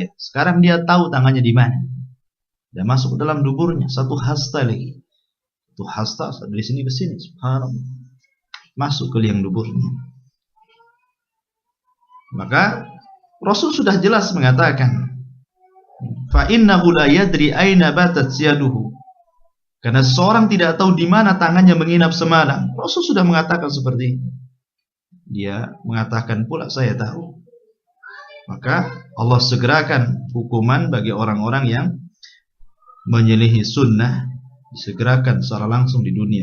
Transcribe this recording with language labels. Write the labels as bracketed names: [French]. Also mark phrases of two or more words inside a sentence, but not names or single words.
[Indonesian] Sekarang dia tahu tangannya di mana. Dia masuk ke dalam duburnya 1 hasta lagi. 1 hasta dari sini ke sini, subhanallah. Masuk ke liang duburnya. Maka Rasul sudah jelas mengatakan [Arabic] فإنه لا يدري أين باتت يده, [Indonesian] karena seseorang tidak tahu di mana tangannya menginap semalam. Rasul sudah mengatakan seperti ini. Dia mengatakan pula saya tahu. Maka Allah segerakan hukuman bagi orang-orang yang menyelisihi sunnah, disegerakan secara langsung di dunia.